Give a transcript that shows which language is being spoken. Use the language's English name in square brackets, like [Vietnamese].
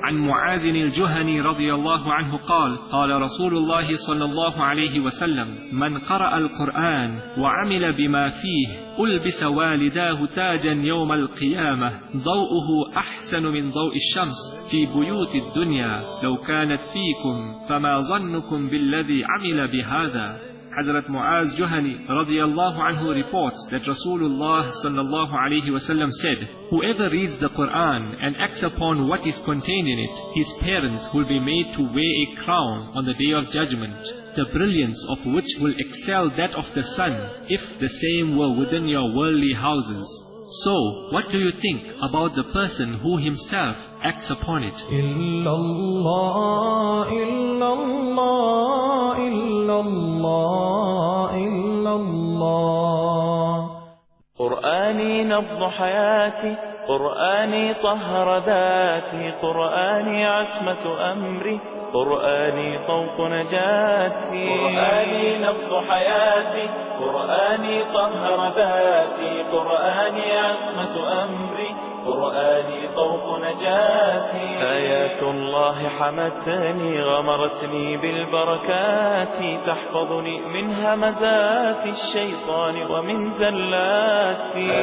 [Arabic] عن معاذ الجهني رضي الله عنه قال قال رسول الله صلى الله عليه وسلم من قرأ القرآن وعمل بما فيه ألبس والداه تاجا يوم القيامة ضوءه أحسن من ضوء الشمس في بيوت الدنيا لو كانت فيكم فما ظنكم بالذي عمل بهذا. [English] حضرت معاذ جهني رضي الله عنه reports that Rasulullah sallallahu alayhi wa sallam said, whoever reads the Quran and acts upon what is contained in it, his parents will be made to wear a crown on the day of judgment, the brilliance of which will excel that of the sun if the same were within your worldly houses. So, what do you think about the person who himself acts upon it? [Arabic] Illallah, illallah, illallah, illallah. Qur'ani nabdu hayati, Qur'ani tahra dhati, Qur'ani asmatu amri, قرآني طوق نجاتي. قرآني نبض حياتي قرآني طهر ذاتي قرآني عصمة أمري قرآني طوق نجاتي. آيات الله حمتني غمرتني بالبركات تحفظني من همزات الشيطان ومن زلاتي.